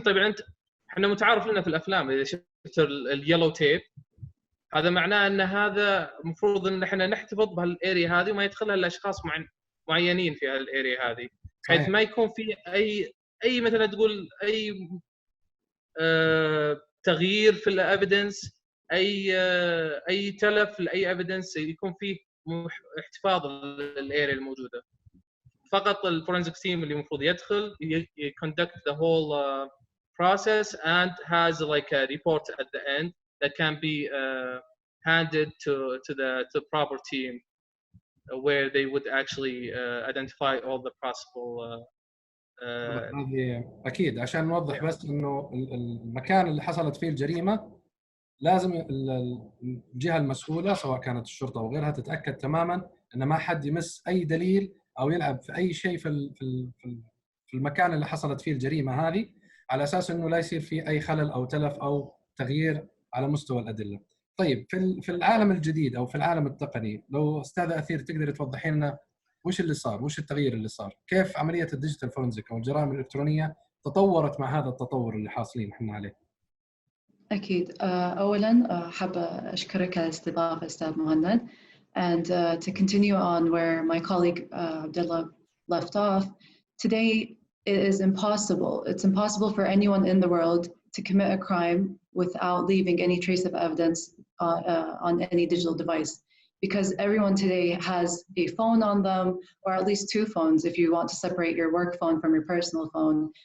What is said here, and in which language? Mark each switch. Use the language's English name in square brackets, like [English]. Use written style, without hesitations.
[Arabic] طبعا انت احنا متعارف لنا في الافلام اذا شفت اليلو تيب، هذا معناه ان هذا المفروض ان احنا نحتفظ بهالاريا هذه وما يدخلها الا اشخاص معينين في هالاريا هذه. بحيث ما يكون في اي مثلا تقول اي تغيير في الافيدنس، اي تلف لاي افيدنس، يكون فيه احتفاظ للاريا الموجوده. فقط الفورنزيك تيم اللي المفروض يدخل [English] conduct the whole process and has like a report at the end that can be handed to the proper team where they would actually identify all the possible [Arabic] هذه اكيد عشان نوضح بس انه المكان اللي حصلت فيه الجريمه لازم الجهه المسؤوله سواء كانت الشرطه او غيرها تتاكد تماما ان ما حد يمس اي دليل او يلعب في اي شيء في المكان اللي حصلت فيه الجريمه هذه، على اساس انه لا يصير فيه اي خلل او تلف او تغيير على مستوى الادله. طيب في العالم الجديد او في العالم التقني، لو استاذه اثير تقدر توضحي لنا وش اللي صار، وش التغيير اللي صار، كيف عمليه الديجيتال فورنزيك او الجرائم الالكترونيه تطورت مع هذا التطور اللي حاصلين احنا عليه؟ أكيد. أولاً حابة أشكرك على الاستضافة أستاذ مهند. [English] And to continue on where my colleague Abdullah left off, today it is impossible. It's impossible for anyone in the world to commit a crime without leaving any trace of evidence on any digital device. Because everyone today has a phone on them, or at least two phones if you want to separate your work phone from your personal phone.